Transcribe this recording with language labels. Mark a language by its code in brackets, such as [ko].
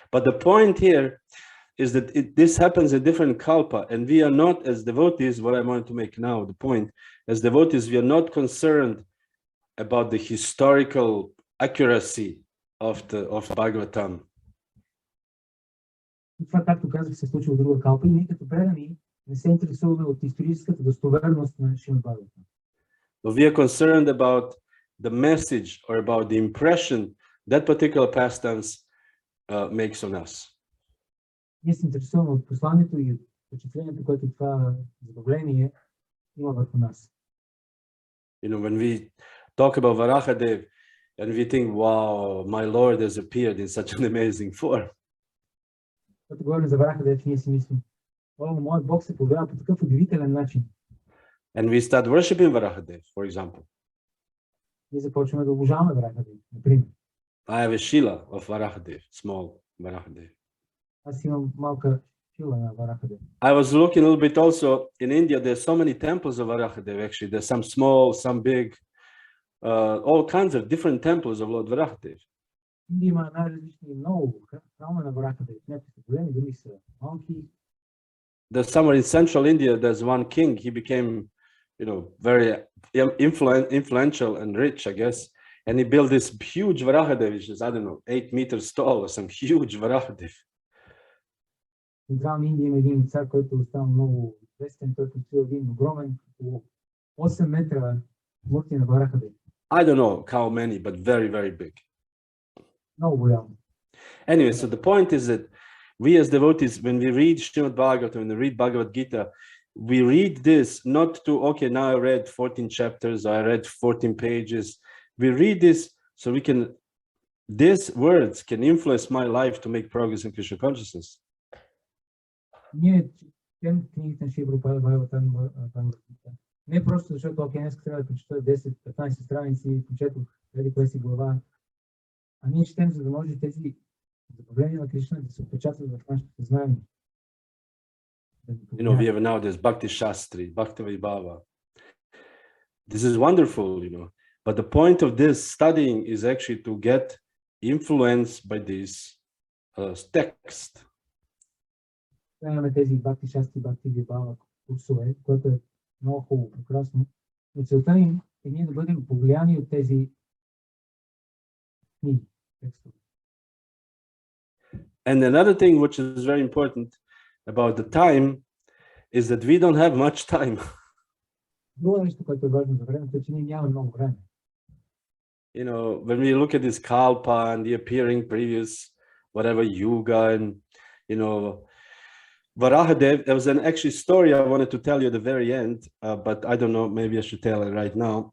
[en] But the point here is that this happens in different kalpa, and we are not, as devotees, what I want to make now, the point, as devotees, we are not concerned about the historical accuracy of Bhagavatam. [bg] Това, както казах, се случва в друга калпа и ние като предани не се интересуваме от историческата достоверност на Шримад Бхагаватам. [en] But we are concerned about the message or about the impression that particular pastimes makes on us. [bg] Ние се интересуваме от посланието и впечатлението, което това забавление има върху нас. [en] You know, when we talk about Varaha Dev and we think, wow, my Lord has appeared in such an amazing form. [bg] Когато говорим за Вараха Дев, ние си мислим, о, моят Бог се появява по такъв удивителен начин. [en] And we start worshiping Varaha Dev, for example. [bg] Ние започваме да обожаваме Вараха Дев, например. [en] I have a Shila of Varaha Dev, small Varaha Dev. [bg] Аз имам малка шила на Вараха Дев. [en] I was looking a little bit also in India. There's so many temples of Varaha Dev. Actually, there's some small, some big, all kinds of different temples of Lord Varaha Dev. [bg] Индия има най-различни много храмове на Вараха Дев. Някои са големи, други са малки. [en] There's somewhere in central India, there's one king. He became, you know, very influential and rich, I guess. And he built this huge Varaha Dev, which is, I don't know, 8 meters tall or some huge Varaha Dev. [bg] В Централна Индия има един цар, който става много известен. Той построил един огромен, около 8 метра мурти на Вараха Дев. [en] I don't know how many, but very, very big. [bg] Много голям. [en] Anyway, so the point is that we as devotees, when we read Srimad Bhagavatam, when we read Bhagavad Gita, we read this not to, okay, now I read 14 chapters, I read 14 pages. We read this so we can, these words can influence my life to make progress in Krishna consciousness. [bg] Ние четем книгите на Шри Прабхупада Бхагаватам, не просто защото, окей, днес трябва да прочета 10-15 страници, прочетох преди кое си глава, а ние четем, за да може тези забавления на Кришна да се отпечатват в нашето съзнание. [en] You know, we have now this Bhakti Shastri, Bhakti Vaibhava. This is wonderful, you know, but the point of this studying is actually to get influenced by this text. [bg] Имаме тези Бхакти Шастри, Бхакти Вайбхава курсове, което е много хубаво, прекрасно. Но целта им е ние да бъдем повлияни от тези книги, текстове. [en] And another thing which is very important about the time is that we don't have much time. [bg] Друго нещо, което е важно за времето, е, че ние нямаме много време. [en] You know, when we look at this Kalpa and the appearing previous, whatever Yuga and, you know, Varaha Dev, there was an actually story I wanted to tell you at the very end, but I don't know, maybe I should tell it right now.